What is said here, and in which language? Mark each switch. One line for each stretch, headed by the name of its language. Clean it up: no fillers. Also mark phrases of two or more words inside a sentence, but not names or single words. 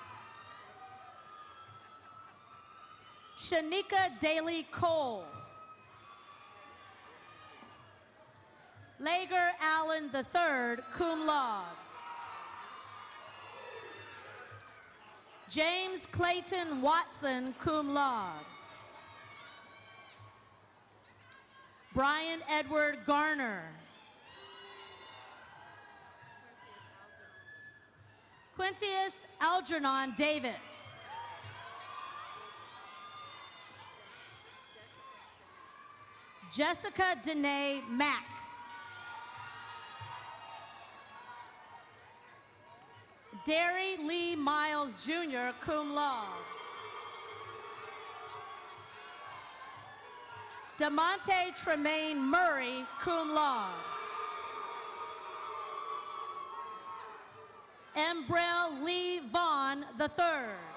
English: Shanika Daly Cole. Lager Allen III,
Latin: cum laude.
English: James Clayton Watson,
Latin: cum laude.
English: Brian Edward Garner. Quintius Algernon Davis. Jessica Danae Mack. Derry Lee Miles Jr.,
Latin: cum laude.
English: DeMonte Tremaine Murray,
Latin: cum laude.
English: Embrel Lee Vaughn III.